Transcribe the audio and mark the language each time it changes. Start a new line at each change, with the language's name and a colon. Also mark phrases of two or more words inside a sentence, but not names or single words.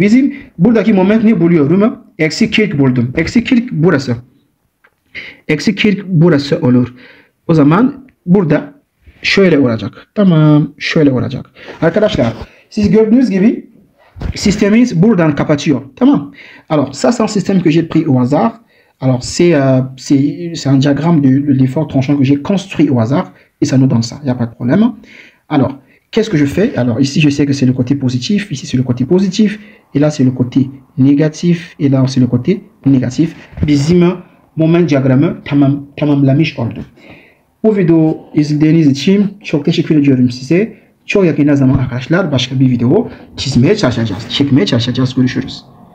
Turkish: Bizim buradaki moment ne buluyorum? Eksi 40 buldum. Eksi 40 burası. Eksi 40 burası olur. O zaman burada şöyle olacak. Tamam. Şöyle olacak. Arkadaşlar siz gördüğünüz gibi sistemimiz buradan kapatıyor. Tamam.
French: Alors ça c'est un système que j'ai pris au hasard. Alors c'est un diagramme de l'effort tranchant que j'ai construit au hasard et ça nous donne ça. Il n'y a pas de problème. Alors qu'est-ce que je fais? Alors ici je sais que c'est le côté positif, ici c'est le côté positif et là c'est le côté négatif et là c'est le côté négatif.
Turkish: Bizim moment diyagramı tamamlamış oldum. Bu video izlediğiniz için çok teşekkür ediyorum size. Çok yakın zaman arkadaşlar başka bir video çekmeye çalışacağız. Görüşürüz.